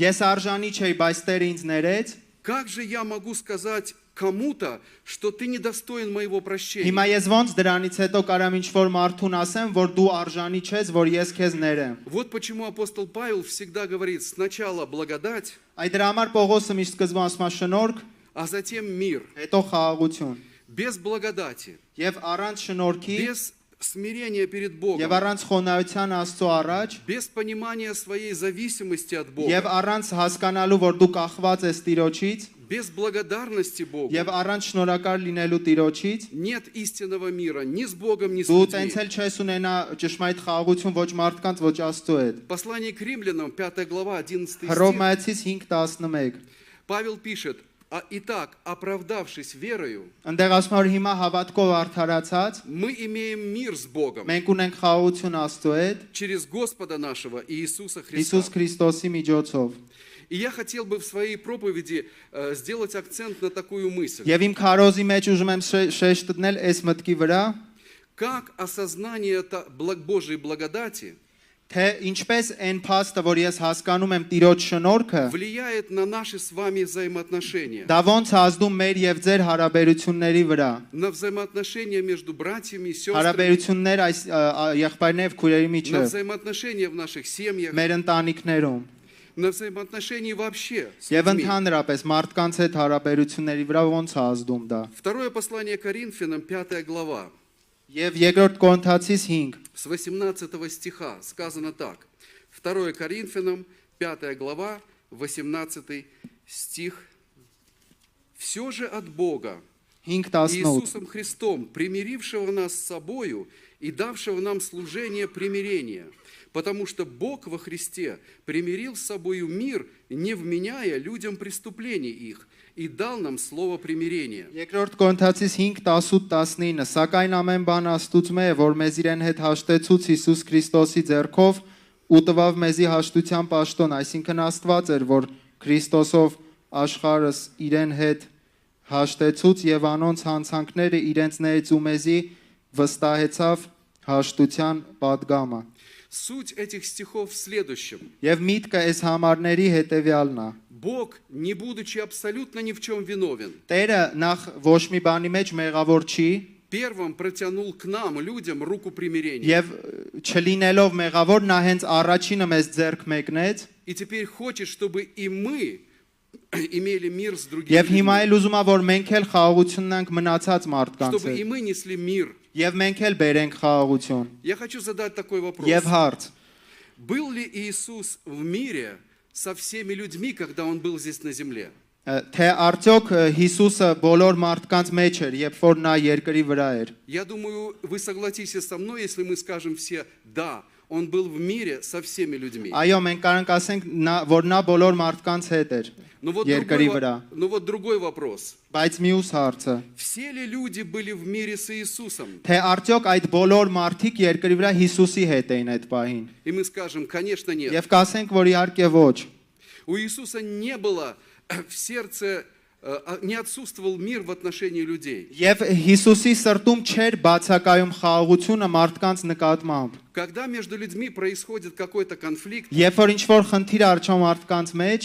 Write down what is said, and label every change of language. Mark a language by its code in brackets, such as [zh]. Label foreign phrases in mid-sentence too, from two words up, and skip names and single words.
[ru] Как же я могу сказать кому-то, что ты недостоин моего прощения? Вот почему апостол Павел всегда говорит: сначала благодать, а затем мир. [hy] հետո խաղաղություն, [ru] Без благодати, [hy] եւ առանց շնորհքի, [ru] без смирения перед [hy] եւ [ru] Богом, [hy] առանց խոնարհության Աստծո առաջ, [ru] без понимания своей зависимости от [hy] եւ [ru] Бога, [hy] առանց հասկանալու, որ դու կախված ես Տիրոջից, [ru] без благодарности Богу, [hy] եւ առանց շնորհակալ լինելու Տիրոջից, [ru] нет истинного мира ни с Богом, ни с [hy] դու [ru] людьми. [hy] տենց էլ չես ունենա ճշմարիտ խաղաղություն ոչ մարդկանց, ոչ Աստծո հետ։ [ru] Послание к римлянам, 5 глава, 11 стих, [hy] Հռոմայացիս 5:11 [ru] Павел пишет: «Итак, оправдавшись верою, [hy] Այնտեղ ասում որ հիմա հավատքով արդարացած [ru] мы имеем мир с Богом [hy] մենք ունենք խաղաղություն Աստծո հետ [ru] через Господа нашего Иисуса Христа». [hy] Հիսուս Քրիստոսի միջոցով։ [ru] И я хотел бы в своей проповеди сделать акцент на такую мысль. [hy] Եվ իմ քարոզի մեջ ուզում եմ շեշտ դնել այս մտքի վրա, [ru] Как осознание Божьей благодати [hy] թե ինչպես այն փաստը, որ ես հասկանում եմ Տիրոջ շնորհքը, [ru] влияет на наши с вами взаимоотношения, [hy] դա ոնց ազդում մեր եւ ձեր հարաբերությունների վրա։ [ru] на взаимоотношения между братьями и сестрами, [hy] Հարաբերություններ այս եղբայրների եւ քույրերի [ru] на [hy] միջև, [ru] взаимоотношения в наших семьях, [hy] մեր ընտանիքներում [ru] на взаимоотношения вообще с [hy] եւ [ru] людьми. [hy] ընդհանրապես մարդկանց հետ հարաբերությունների վրա ոնց է ազդում դա։ [ru] Второе послание Коринфянам, 5 глава, [hy] Եվ երկրորդ Կորինթացիս 5 [ru] с 18 стиха сказано так. 2 Коринфянам, 5 глава, 18 стих. «Все же от Бога, 5:18 Иисусом Христом, примирившего нас с собою и давшего нам служение примирения, потому что Бог во Христе примирил с собою мир, не вменяя людям преступлений их, и дал нам слово примирения». [hy] Երկրորդ Կորինթացիս 5:18-19 Սակայն ամեն բան Աստծուց է, որ մեզ իրեն հետ հաշտեցուց Հիսուս Քրիստոսի ձեռքով ու տվավ մեզի հաշտության պաշտոն, այսինքն Աստված էր, որ Քրիստոսով աշխարհս իրեն հետ հաշտեցուց եւ անոնց հանցանքները իրենց ներից ու մեզի վստահեցավ հաշտության պատգամը։ [ru] Суть этих стихов в следующем. [hy] Եվ միտքը այս համարների հետեւյալն է։ [ru] Бог, не будучи абсолютно ни в чем виновен, [hy] Տերը նախ ոչ մի բանի մեջ մեղավոր չի [ru] первым протянул к нам, людям, руку примирения. [hy] եւ չլինելով մեղավոր նա հենց առաջինը մեզ ձեռք մեկնեց [ru] И теперь хочет, чтобы и мы имели мир с другими [hy] եւ հիմա [ru] людьми, [hy] էլ ուզում է որ մենք էլ խաղաղություն ունենք մնացած մարդկանց [ru] чтобы и [hy] հետ [ru] мы несли мир. [hy] եւ մենք էլ բերենք խաղաղություն [ru] Я хочу задать такой вопрос. [hy] եւ հարց [ru] Был ли Иисус в мире со всеми людьми, когда Он был здесь на земле? [hy] թե արդյոք Հիսուսը բոլոր մարդկանց մեջ էր երբ որ նա երկրի վրա էր [ru] Я думаю, вы согласитесь со мной, если мы скажем все «да». Он был в мире со всеми людьми. [hy] այո մենք կարող ենք ասենք որ նա բոլոր մարդկանց հետ էր [ru] Но вот [hy] երկրի վրա [ru] другой вопрос. [hy] բայց մյուս հարցը [ru] Все ли люди были в мире с Иисусом? [hy] թե արդյոք այդ բոլոր մարդիկ երկրի վրա Հիսուսի հետ էին այդ պահին [ru] И мы скажем, конечно, нет. [hy] եւ կասենք որ իհարկե ոչ [ru] У Иисуса не было в сердце, не отсутствовал мир в отношении людей. [hy] Եվ Հիսուսի սրտում չէր բացակայում խաղաղությունը մարդկանց նկատմամբ։ [ru] Когда между людьми происходит какой-то конфликт, [hy] Երբ որ ինչ-որ խնդիր արճա մարդկանց մեջ,